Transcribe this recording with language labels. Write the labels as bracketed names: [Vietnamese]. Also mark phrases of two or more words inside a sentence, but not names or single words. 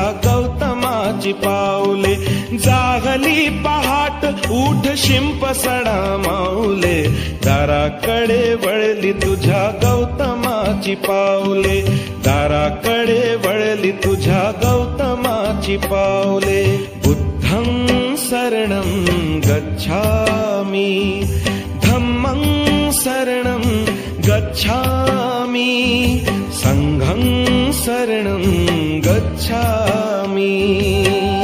[Marathi] गौतमाची पावले जाहली पहाट उठ शिंप सडा माऊले दाराकडे वळली तुझ्या गौतमाची पावले दाराकडे वळली तुझ्या गौतमाची पावले [Pali] बुद्धं शरणं गच्छामि धम्मं शरणं गच्छामि संघं शरणं गच्छामि